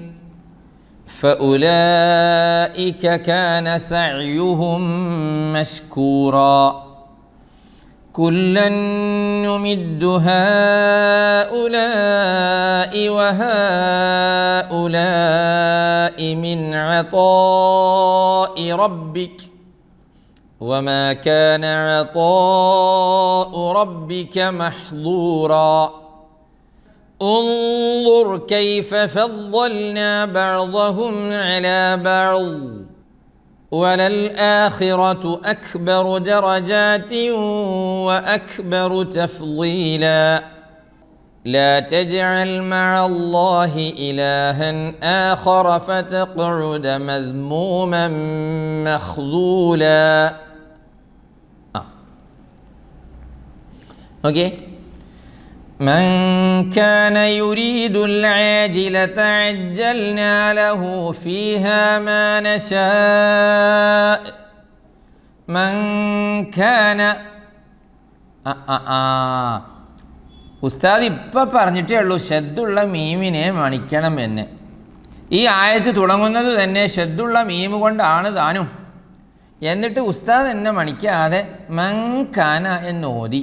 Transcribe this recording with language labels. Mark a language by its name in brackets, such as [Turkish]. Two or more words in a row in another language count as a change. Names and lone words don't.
[Arabic] فأولئك كان سعيهم مشكورا كلا نمد هؤلاء وهؤلاء من عطاء ربك وما كان عطاء ربك محظورا انظر كيف فضلنا بعضهم على بعض وللآخرة أكبر درجات وأكبر تفضيلا لا تجعل مع الله إلها آخر فتقعد مذموما مخذولا. [Malayalam] ഓക്കെ. [Arabic] من كان يريد العاجلة عجلنا له فيها ما نشاء من كان [Malayalam] ഉസ്താദ് ഇപ്പം പറഞ്ഞിട്ടേ ഉള്ളൂ ഷദ്ദുള്ള മീമിനെ മണിക്കണം എന്ന്. ഈ ആയത്ത് തുടങ്ങുന്നത് തന്നെ ഷദ്ദുള്ള മീമ് കൊണ്ടാണ് താനും. എന്നിട്ട് ഉസ്താദ് എന്നെ മണിക്കാതെ മങ്കാന എന്ന് ഓതി.